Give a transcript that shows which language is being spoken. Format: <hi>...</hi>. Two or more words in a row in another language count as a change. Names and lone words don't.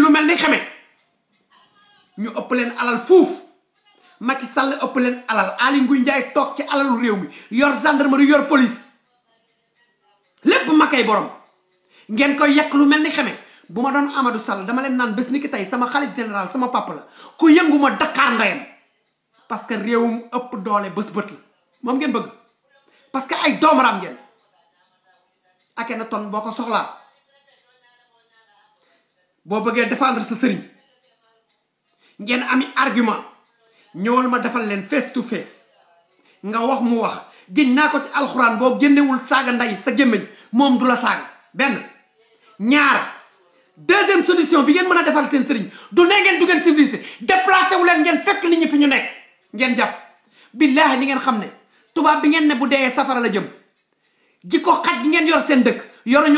<wo>lu mel ni xeme ñu ëpp leen alal fuuf Macky Sall ëpp leen alal Aly Ngouille Ndiaye toog ci alalu réew mi yor gendarmerie yor police lépp makay borom ngeen koy yàq lu mel ni xeme bu ma doon Amadou Sall dama leen naan bés ni ki tey sama xalif général sama papa la ku yëngu ma Dakar ndayam parce que réewum ëpp doole bés bët la moom ngeen bëgg parce que ay doomaram ngeen ak na ton boo ko soxlaa boo bëggee défendre sa sëriñ ngeen ami argument ñëwal ma defal leen</wo> <en>face to face</en> <wo>nga wax mu wax génn naa ko ci alxuraan boo génnewul saaga nday sa gémmiñ moom du la saaga benn ñaar deuxième solution bi ngeen mën a defal seen sëriñ du ne ngeen du ngeen civilisé déplacé wu leen ngeen fekk nit ñi fi ñu nekk ngeen jàpp billaahi ni ngeen xam ne tubaab bi ngeen ne bu dee safara la jëm jikko xaj gi ngeen yor seen dëkk yoruñu</wo>